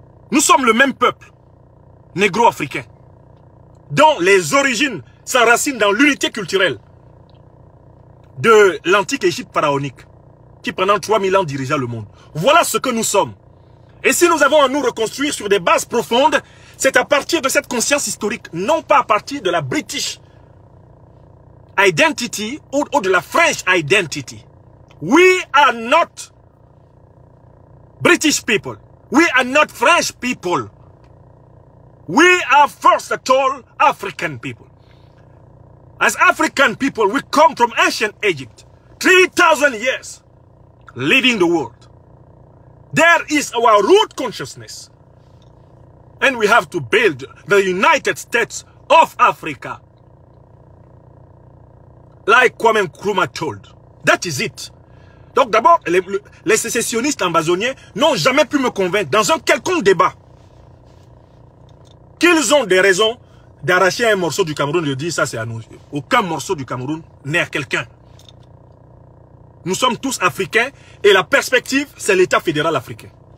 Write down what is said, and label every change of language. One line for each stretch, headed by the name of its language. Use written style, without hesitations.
French: Nous sommes le même peuple négro-africain, dont les origines s'enracinent dans l'unité culturelle de l'antique Égypte pharaonique, qui pendant 3000 ans dirigea le monde. Voilà ce que nous sommes. Et si nous avons à nous reconstruire sur des bases profondes, c'est à partir de cette conscience historique, non pas à partir de la British identity ou de la French identity.
English: We are not British people. We are not French people. We are first of all African people. As African people, we come from ancient Egypt. 3,000 years leading the world. There is our root consciousness. And we have to build the United States of Africa. Like Kwame Nkrumah told. That is it.
French: Donc d'abord, les sécessionnistes ambazoniens n'ont jamais pu me convaincre dans un quelconque débat qu'ils ont des raisons d'arracher un morceau du Cameroun et de dire ça c'est à nous. Aucun morceau du Cameroun n'est à quelqu'un. Nous sommes tous africains et la perspective, c'est l'État fédéral africain.